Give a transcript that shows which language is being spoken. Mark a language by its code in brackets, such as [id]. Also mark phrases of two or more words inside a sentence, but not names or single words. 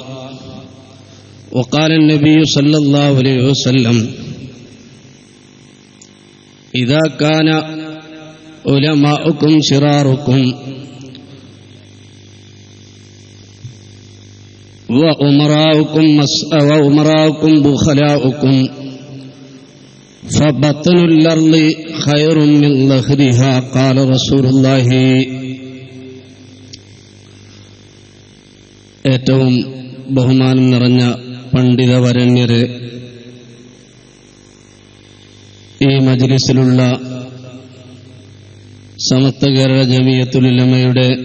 [ar] وقال النبي صلى الله عليه وسلم إذا كان علماؤكم شراركم وأمراؤكم بخلاؤكم فبطن الأرض خير من ظهرها. قال رسول الله. [ml] ഏറ്റവും ബഹുമാനം നിറഞ്ഞ പണ്ഡിതവരണ്യരെ, ഈ മജ്ലിസിലുള്ള സമസ്ത കേരള ജമിയത്തുൽ ഉലമയുടെ